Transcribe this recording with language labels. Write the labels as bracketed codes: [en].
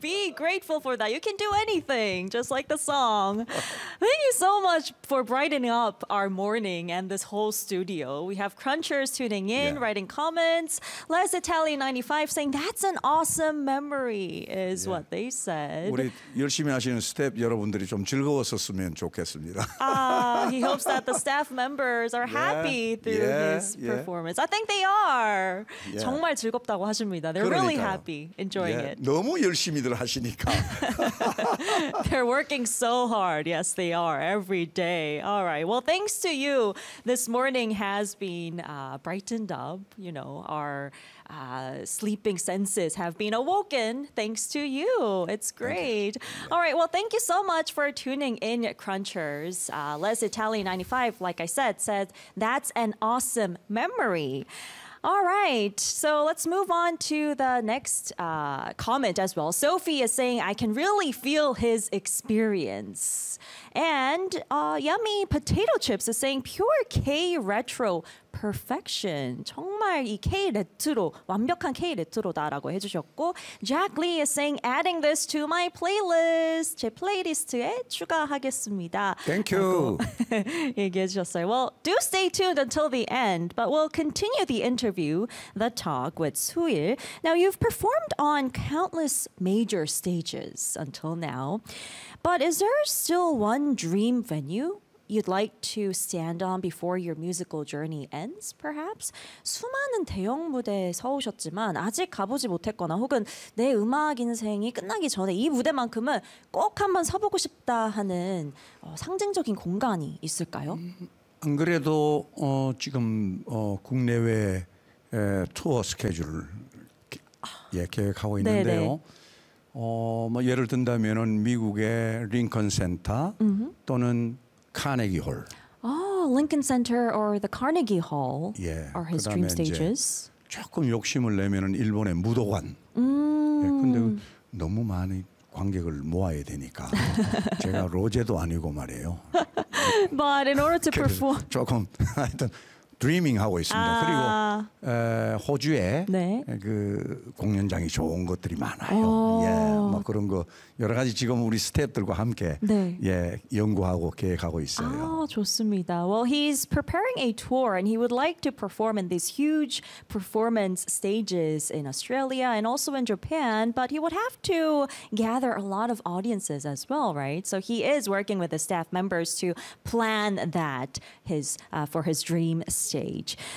[en] Be grateful for that. You can do anything, just like the song. Thank you so much for brightening up our morning and this whole studio. We have crunchers tuning in, yeah, writing comments. Les Italian 95 saying that's an awesome memory is yeah, what they said. [ko] 우리 열심히 하시는 스텝 여러분들이 좀 즐거웠었으면 좋겠습니다. [en] He hopes that the staff members are happy through his performance. Yeah. I think they are. Yeah. [ko] 정말 즐겁다고 하십니다. [en] They're [ko] 그러니까요. [en] Really happy, enjoying it. [ko] 너무 열심히들 하시니까. [en] They're working so hard. Yes, they are, every day. All right. Well, thanks to you, this morning has been brightened up. You know, our sleeping senses have been awoken thanks to you. It's great. Okay. All right. Well, thank you so much for tuning in, Crunchers. Les Italian 95, like I said, that's an awesome memory. All right, so let's move on to the next comment as well. Sophie is saying, I can really feel his experience. And Yummy Potato Chips is saying, pure K-retro perfection. [ko] 정말 이 K-레트로, 완벽한 K-레트로다라고 해주셨고, [en] Jack Lee is saying, adding this to my playlist. [ko] 제 플레이리스트에 추가하겠습니다. [en] Thank you. [ko] 얘기해주셨어요. [en] Well, do stay tuned until the end, but we'll continue the interview, the talk with 수일. Now, you've performed on countless major stages until now, but is there still one dream venue you'd like to stand on before your musical journey ends, perhaps? [ko] 수많은 대형 무대에 서오셨지만 아직 가보지 못했거나 혹은 내 음악 인생이 끝나기 전에 이 무대만큼은 꼭 한번 서보고 싶다 하는 상징적인 공간이 있을까요? 안 그래도 지금 국내외 투어 스케줄을 계획하고 있는데요. 뭐 예를 든다면은 미국의 링컨 센터 또는 Carnegie Hall. [en] Oh, Lincoln Center or the Carnegie Hall are his dream stages. [ko] 조금 욕심을 내면은 일본의 무도관. 근데 너무 많이 관객을 모아야 되니까 제가 로제도 아니고 말이에요. [en] But in order to perform, [ko] 조금 하여튼 dreaming 하고 있습니다. 그리고 호주에 그 공연장이 좋은 것들이 많아요. 막 그런 거 여러 가지 지금 우리 스태프들과 함께 연구하고 계획하고 있어요. 좋습니다. [en] Well, he's preparing a tour and he would like to perform in these huge performance stages in Australia and also in Japan, but he would have to gather a lot of audiences as well, right? So he is working with the staff members to plan that for his dream stage.